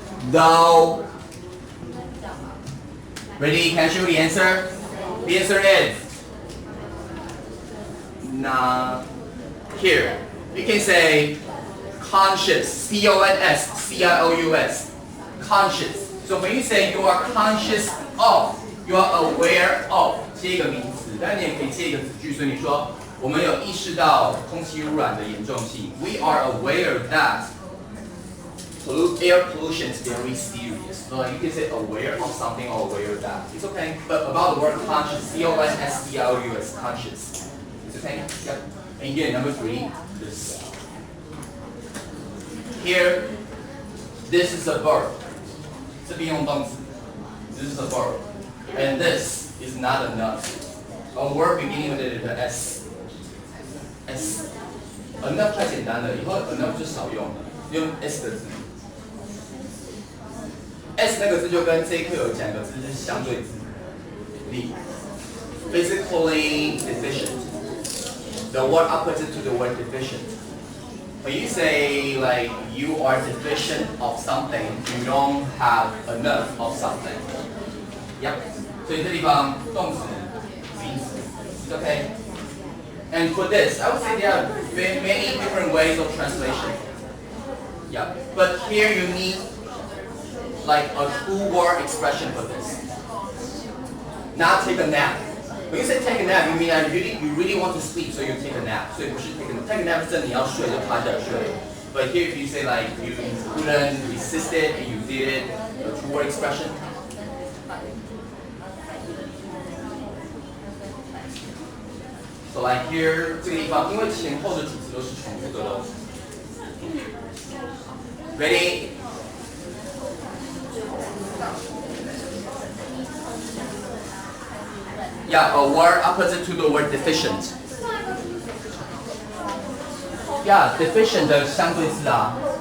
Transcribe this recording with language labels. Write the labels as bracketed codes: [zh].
[en] Though. Ready? Can I show you the answer? The answer is nah. Here, you can say conscious, C-O-N-S-C-I-O-U-S, conscious. So when you say you are conscious of, you are aware of， [zh] 接一个名词，但你也可以接一个子句，所以你说我们有意识到空气污染的严重性。 [en] We are aware that air pollution is very serious. So you can say aware of something or aware of that. It's okay. But about the word conscious, C-O-N-S-C-I-O-U-S, conscious. It's okay? Yep. And again, number 3, this. Here, this is a verb. [zh] 这边用动词. [en] This is a verb. And this is not enough. A word beginning with the S. S. [zh] Enough 太简单了，以后 enough 就少用了，用 S 的字。 S 那个字就跟这一课有讲的字是相对字，你 physically deficient. [en] The word opposite to the word deficient. When you say like you are deficient of something, you don't have enough of something. Yep. [zh] 所以这地方动词、名词 ， [en] it's okay. And for this, I would say there are many different ways of translation. Yeah. But here you need like a 2-word expression for this. Not take a nap. When you say take a nap, you mean that you really want to sleep, so you take a nap. So you should take a nap [zh] 是你要睡就趴下睡。 [en] But here if you say like you couldn't resist it and you did it, a 2-word expression. So like here [zh] 这个地方，因为前后的主词都是重复的喽。 [en] Ready? Yeah, a word opposite to the word deficient. [zh] Yeah, deficient 的相对字啊。